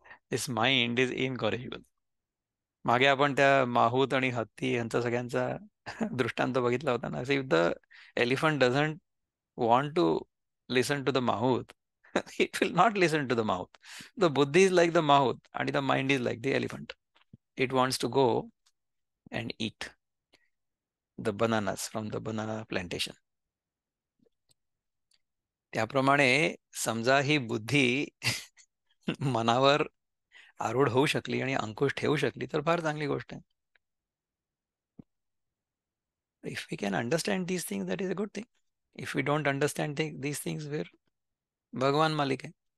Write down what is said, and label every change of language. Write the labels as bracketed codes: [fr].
[en] This mind is incorrigible. [mr] मागे आपण त्या माहूत आणि हत्ती यांचा सगळ्यांचा दृष्टांत बघितला होता ना. [en] If the elephant doesn't want to listen to the mouth, it will not listen to the mouth. The buddhi is like the mouth, and the mind is like the elephant. It wants to go and eat the bananas from the banana plantation. [mr] त्याप्रमाणे समजा ही बुद्धी मनावर आरूढ होऊ शकली आणि अंकुश ठेवू शकली तर फार चांगली गोष्ट आहे. [en] If we can understand these things that is a good thing. If we don't understand these things where भगवान [mr] मालिक आहे.